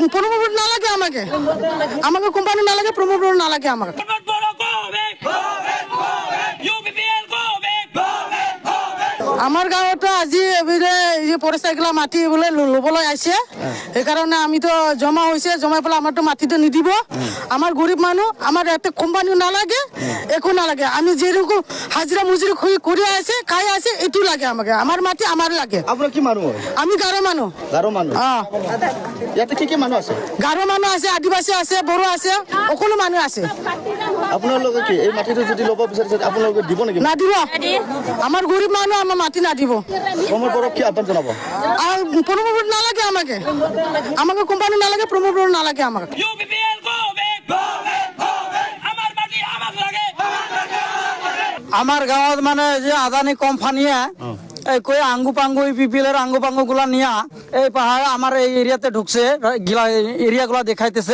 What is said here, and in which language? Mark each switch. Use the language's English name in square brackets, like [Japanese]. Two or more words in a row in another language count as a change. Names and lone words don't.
[Assamese] প্রমোট না লাগে আমাকে, আমাকে কোম্পানি না লাগে, প্রমোট না লাগে আমাকে। আমার গাঁৱত আজি পৰিচাইকেলা মাটি বোলে ল'বলৈ আহিছে, সেইকাৰণে আমিতো জমা হৈছে, জমাই পেলাই আমাৰতো মাটিটো নিদিব। আমাৰ গৰীব মানুহ, আমাৰ ইয়াতে কোম্পানীও নালাগে, একো নালাগে। আমি যেরকম হাজিৰা মুজুৰি কৰি আছে, খাই আছে, এইটো লাগে আমাকে। আমাৰ মাটি আমাৰ লাগে। আপোনাৰ কি মানুহ? আমি গাৰো মানুহ। গাৰো মানুহ? ইয়াতে কি মানুহ আছে? গাৰো মানুহ আছে, আদিবাসী আছে, বড়ো আছে, সকলো মানুহ আছে। আপোনালোকে কি এই মাটিটো যদি ল'ব বিচাৰিছে আপোনালোকে দিব নেকি? নাদিব। আমাৰ গৰীব মানুহ, আমাৰ মাটি নাদিব। প্ৰমোদ বড়োক কি আহ্বান জনাব? প্রমোট নালাগে আমাকে, আমাকে কোম্পানি নালাগে, প্রমোট নালাগে আমাকে। আমার গাঁৱত [Bangla] মানে যে আদানি কোম্পানিয়ে এই কই আঙ্গু পাঙ্গু পিপিএলের আঙ্গু পাঙ্গু গুলা নিয়া এই পাহাড় আমার এই এরিয়াতে ঢুকছে, এরিয়াগুলা দেখাইতেছে।